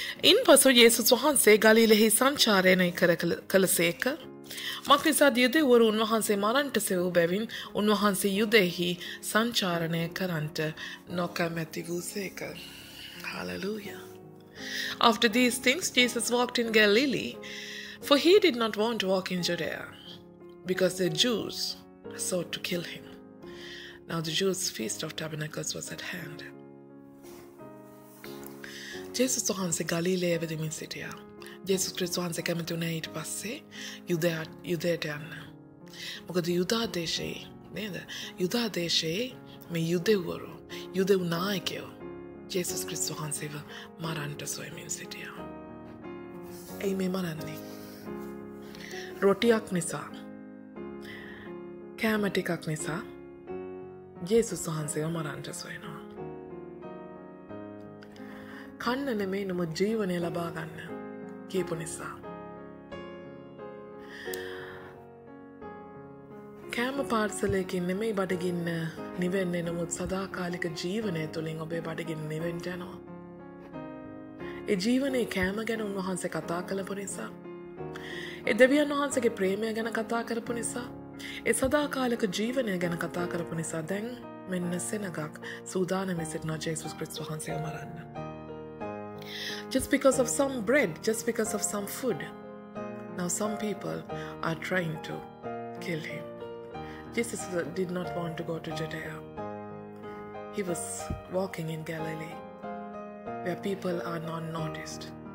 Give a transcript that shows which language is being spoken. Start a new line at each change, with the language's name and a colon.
Sinhala: ඉන්පසු ජේසුස් වහන්සේ ගලිලෙහි සංචාරණය කළසේක. මක්නිසාද යුදෙව්වරු උන්වහන්සේ මරන්ට සෙවූ බැවින් උන්වහන්සේ යුදෙහි සංචාරණය කරන්ට නොකමැති වූසේක.
English: Hallelujah. After these things, Jesus walked in Galilee, for he did not want to walk in Judea, because the Jews sought to kill him. Now the Jews' feast of tabernacles was at hand.
Sinhala: ජේසුස් වහන්සේ ගලිලයේ වැඩමින් සිටියා. ජේසුස් ක්‍රිස්තුස් වහන්සේ කැමති වුණා ඊට පස්සේ යුදයට යන්න. මොකද යුදා දේශයේ නේද? යුදා දේශයේ මේ යුදෙව් නායකයෝ ජේසුස් ක්‍රිස්තුස් වහන්සේව මරන්නට සොයමින් සිටියා. එයි මේ මරන්නේ රොටියක් නිසා, කෑම ටිකක් නිසා ජේසුස් වහන්සේව මරන්නට සොයනවා. කන්න නෙමෙයි නම ජීවනය ලබා ගන්න කියපු නිසා. කෑම පාර්සලයකින් නෙමෙයි බඩගින්න නිවෙන්නේ, නමුත් සදාකාලික ජීවනය තුළින් ඔබේ බඩගින්න නිවෙන්න යනවා. ඒ ජීවනයේ කෑම ගැන උන්වහන්සේ කතා කළපු නිසා, ඒ දෙවියන් වහන්සේගේ ප්‍රේමය ගැන කතා කරපු නිසා, ඒ සදාකාලික ජීවනය ගැන කතා කරපු නිසා දැන් මෙන්න සෙනගක් සූදානමින් සිටින ජේසුස් ක්‍රිස්තුස් වහන්සේව මරන්න.
English: Just because of some bread, just because of some food. Now some people are trying to kill him. Jesus did not want to go to Judea. He was walking in Galilee, where people are not noticed.